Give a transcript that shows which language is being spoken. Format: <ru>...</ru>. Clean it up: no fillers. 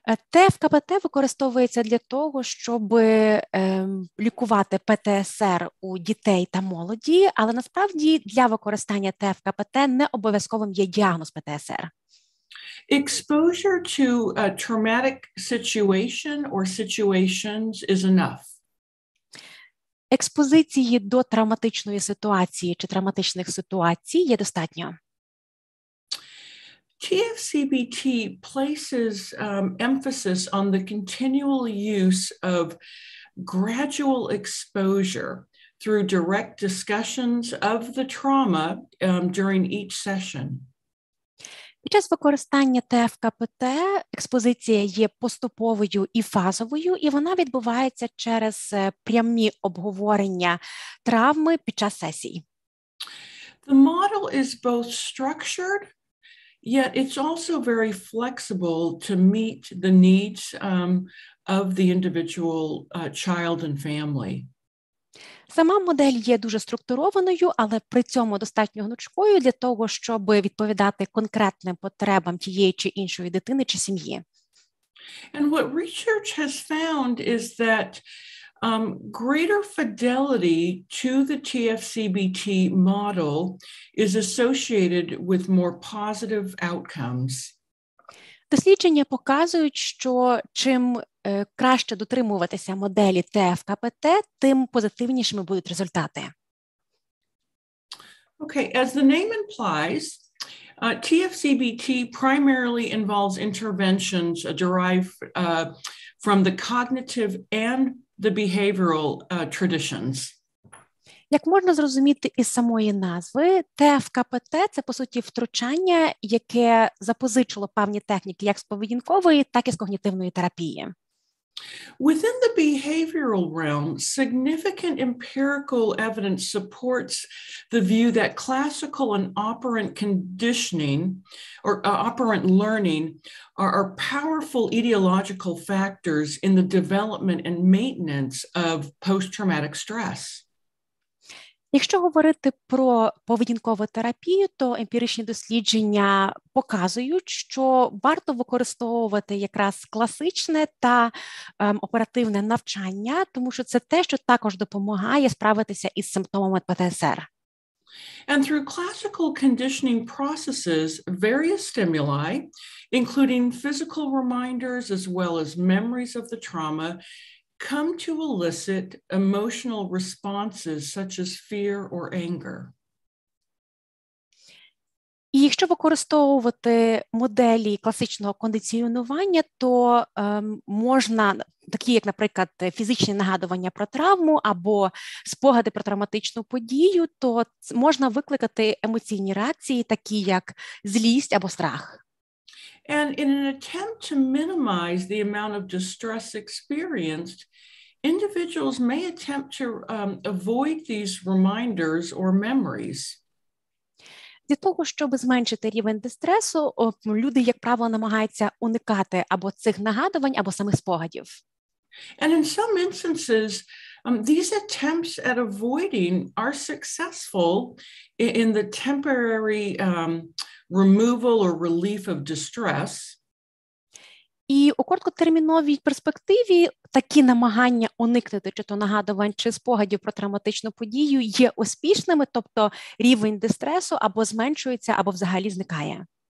<uk>ТФКПТ використовується для того, щоб лікувати ПТСР у дітей та молоді, але насправді для використання ТФКПТ не обов'язковим є діагноз ПТСР.</uk> <en>Exposure to a traumatic situation or situations is enough.</en> <uk>Експозиції до травматичної ситуації чи травматичних ситуацій є достатньо.</uk> <en>TFCBT places emphasis on the continual use of gradual exposure through direct discussions of the trauma during each session.</en> <uk>Під час використання ТФКПТ експозиція є поступовою і фазовою, і вона відбувається через прямі обговорення травми під час сесій.</uk> <en>The model is both structured, yet it's also very flexible to meet the needs of the individual child and family.</en> <uk>Сама модель є дуже структурованою, але при цьому достатньо гнучкою для того, щоб відповідати конкретним потребам тієї чи іншої дитини чи сім'ї.</uk> <en>And what research has found is that greater fidelity to the TFCBT model is associated with more positive outcomes.</en> <uk>Дослідження показують, що чим краще дотримуватися моделі ТФКПТ, тим позитивнішими будуть результати.</uk> <en>Okay, as the name implies, TFCBT primarily involves interventions derived from the cognitive and the behavioral traditions.</en> <uk>Як можна зрозуміти із самої назви, ТФКПТ – це, по суті, втручання, яке запозичило певні техніки як з поведінкової, так і з когнітивної терапії.</uk> <en>Within the behavioral realm, significant empirical evidence supports the view that classical and operant conditioning or operant learning are powerful etiological factors in the development and maintenance of post-traumatic stress.</en> <uk>Якщо говорити про поведінкову терапію, то емпіричні дослідження показують, що варто використовувати якраз класичне та оперативне навчання, тому що це те, що також допомагає справитися із симптомами ПТСР.</uk> <en>And through classical conditioning processes, various stimuli, including physical reminders as well as memories of the trauma, come to elicit emotional responses such as fear or anger.</en> <uk>І якщо використовувати моделі класичного кондиціонування, то можна, такі як, наприклад, фізичні нагадування про травму або спогади про травматичну подію, то можна викликати емоційні реакції, такі як злість або страх.</uk> <en>And in an attempt to minimize the amount of distress experienced, individuals may attempt to avoid these reminders or memories.</en> <uk>Для того, щоб зменшити рівень дистресу, люди, як правило, намагаються уникати або цих нагадувань, або самих спогадів.</uk> <en>And in some instances, these attempts at avoiding are successful in the temporary removal or relief of distress.</en> <uk>І у короткотерміновій перспективі такі намагання уникнути чи то нагадувань, чи спогадів про травматичну подію є успішними, тобто рівень дистресу або зменшується, або взагалі зникає.</uk>